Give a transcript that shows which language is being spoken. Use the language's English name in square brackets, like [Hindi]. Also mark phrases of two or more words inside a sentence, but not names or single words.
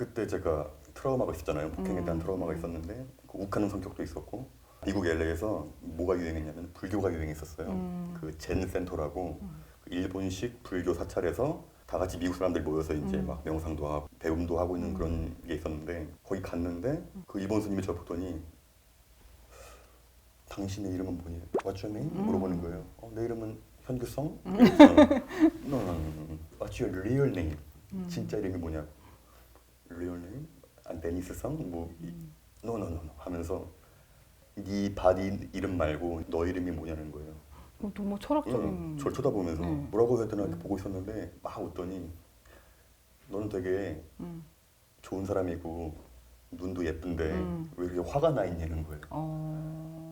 [Korean] 그때 제가 트라우마가 있었잖아요. 폭행에 대한 트라우마가 있었는데 그 욱하는 성격도 있었고 미국 LA에서 뭐가 유행했냐면 불교가 유행했었어요. 그 젠 센터라고 그 일본식 불교 사찰에서 다 같이 미국 사람들이 모여서 이제 막 명상도 하고 배움도 하고 있는 그런 게 있었는데 거기 갔는데 그 일본 스님이 저 보더니 당신의 이름은 뭐니? [English] What's your name? [Korean] 물어보는 거예요. 내 이름은 현규성? [English] No, no, no, no. What's your real name? [Korean] 진짜 이름이 뭐냐고. [English] Real name? [Korean] 데니스성? 뭐 [English] No, no, no, no [Korean] 하면서 네 바디 이름 말고 너 이름이 뭐냐는 거예요. 너무 철학적인. 저를 쳐다보면서 네. 뭐라고 해야 되나 이렇게 보고 있었는데 막 웃더니 너는 되게 좋은 사람이고 눈도 예쁜데 왜 이렇게 화가 나 있냐는 거예요.